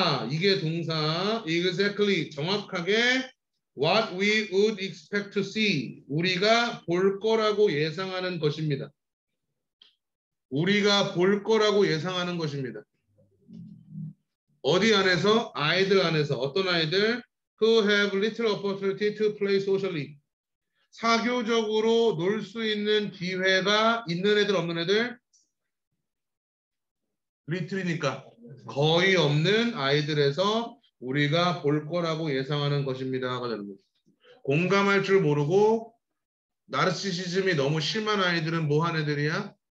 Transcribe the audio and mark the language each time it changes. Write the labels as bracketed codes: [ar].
[ko] 이게 동사 exactly 정확하게 [en] what we would expect to see [ko] 우리가 볼 거라고 예상하는 것입니다. 우리가 볼 거라고 예상하는 것입니다. 어디 안에서? 아이들 안에서. 어떤 아이들? [en] Who have little opportunity to play socially. [ko] 사교적으로 놀 수 있는 기회가 있는 애들 없는 애들? little이니까 거의 없는 아이들에서 우리가 볼 거라고 예상하는 것입니다. 공감할 줄 모르고 나르시시즘이 너무 심한 아이들은 뭐 한 애들이야?